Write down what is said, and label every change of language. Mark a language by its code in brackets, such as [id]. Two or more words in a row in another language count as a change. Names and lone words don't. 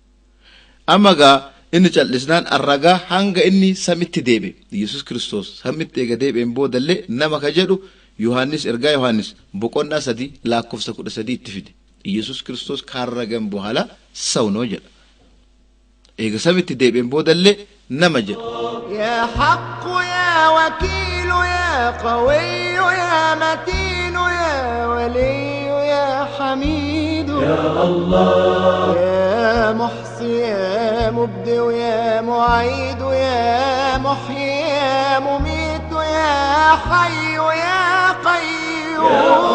[om] Amma gaa inni callisnaan ragaa hanga inni samitti deebi'e Iyesuus Kiristoos samitti eega deebi'een boodallee nama ka jedhu Yohaannis ergaa Yohaannis boqonnaa 3 lakkoofsa 13 itti fide Iyesuus Kiristoos kaarragan bohala sawnoo jedha. eega samitti deebi'een boodallee nama jedha. [ar] يا حق يا وكيل يا قوي يا متين يا ولي يا حميد يا الله يا محصي يا مبدئ يا معيد يا محيي يا مميت يا حي يا قيوم يا